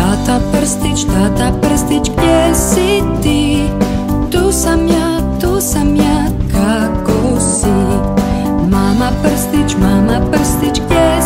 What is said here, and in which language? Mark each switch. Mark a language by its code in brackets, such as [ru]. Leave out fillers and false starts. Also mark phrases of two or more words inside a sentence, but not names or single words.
[sk] Táta prstič, kde si ty? [sr] Tu sam ja, kako si? [sk] Mama prstič, kde